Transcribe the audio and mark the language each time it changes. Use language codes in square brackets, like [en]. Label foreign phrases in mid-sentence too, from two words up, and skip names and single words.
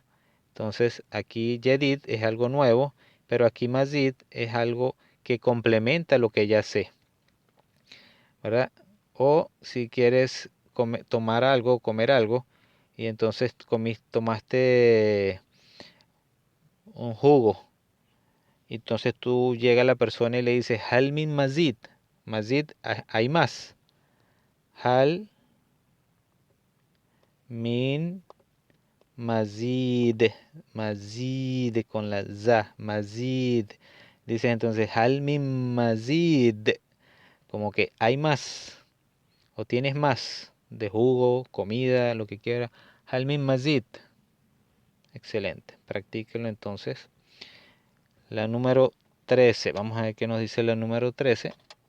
[es] Entonces, aquí jadid es algo nuevo, pero aquí mazid es algo que complementa lo que ya sé, ¿verdad? O si quieres tomar algo, comer algo, y entonces tomaste un jugo, y entonces tú llega la persona y le dices, [ar] هل من مزيد، مزيد, [es] hay más, [ar] Hal من مزيد، مزيد [es] con la za, [ar] mazid, [es] dices entonces, [ar] هل من مزيد, [es] como que hay más, o tienes más de jugo, comida, lo que quiera, [ar] هل من مزيد. [es] Excelente, practíquenlo entonces. La número 13, vamos a ver qué nos dice la número 13.